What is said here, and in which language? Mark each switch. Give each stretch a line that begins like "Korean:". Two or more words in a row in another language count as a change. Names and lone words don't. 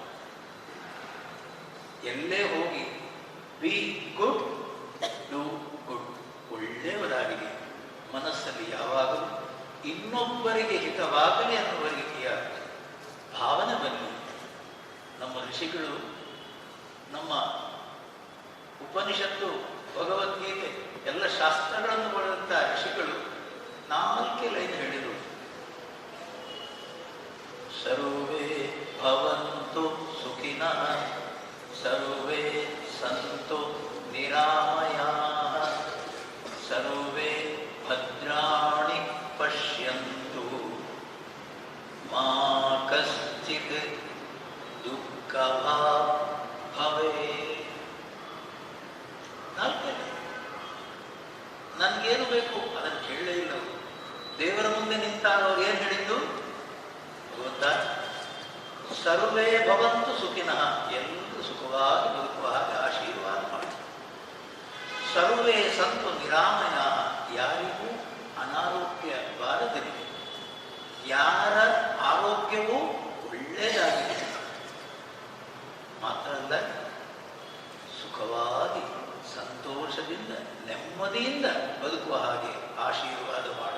Kannada: ಎಲ್ಲೇ ಹೋಗಿ
English: be good, do good,
Kannada: ಒಳ್ಳೆಯವರಾಗಲಿ, ಮನಸ್ಸಲ್ಲಿ ಯಾವಾಗಲೂ ಇನ್ನೊಬ್ಬರಿಗೆ ಹಿತವಾಗಲಿ ಅನ್ನುವ ರೀತಿಯ ಭಾವನೆ ಬರಲಿ. ನಮ್ಮ ಋಷಿಗಳು, ನಮ್ಮ ಉಪನಿಷತ್ತು, ಭಗವದ್ಗೀತೆ ಎಲ್ಲ ಶಾಸ್ತ್ರಗಳನ್ನು ಬರೆದಂಥ ಋಷಿಗಳು 4 ಲೈನ್ ಹೇಳಿದರು.
Sanskrit: ಸರ್ವೇ ಭವಂತು ಸುಖಿನಃ, ಸರ್ವೇ ಸಂತು ನಿರಾಮಯಾಃ, ಸರ್ವೇ ಭದ್ರಾಣಿ ಪಶ್ಯಂತು, ಮಾ ಕಶ್ಚಿತ್ ದುಃಖಭಾಗ್ ಭವೇತ್.
Kannada: 4 ನನ್ಗೇನು ಬೇಕು ಅದನ್ನು ಕೇಳಲೇ ಇಲ್ಲ. ದೇವರ ಮುಂದೆ ನಿಂತಾಗ ಏನು ಹೇಳಿದ್ದು ಗೊತ್ತಾ?
Sanskrit: ಸರ್ವೇ ಭವಂತು ಸುಖಿನಃ,
Kannada: ಎಲ್ಲರೂ ಸುಖವಾಗಿ ಬದುಕುವ ಹಾಗೆ ಆಶೀರ್ವಾದ ಮಾಡಿ.
Sanskrit: ಸರ್ವೇ ಸಂತು ನಿರಾಮಯ,
Kannada: ಯಾರಿಗೂ ಅನಾರೋಗ್ಯ ಬಾರದಿರಲಿ, ಯಾರ ಆರೋಗ್ಯವೂ ಒಳ್ಳೆಯದಾಗಿದೆ. ಮಾತ್ರ ಅಲ್ಲ, ಸುಖವಾಗಿ ಸಂತೋಷದಿಂದ ನೆಮ್ಮದಿಯಿಂದ ಬದುಕುವ ಹಾಗೆ ಆಶೀರ್ವಾದ ಮಾಡು.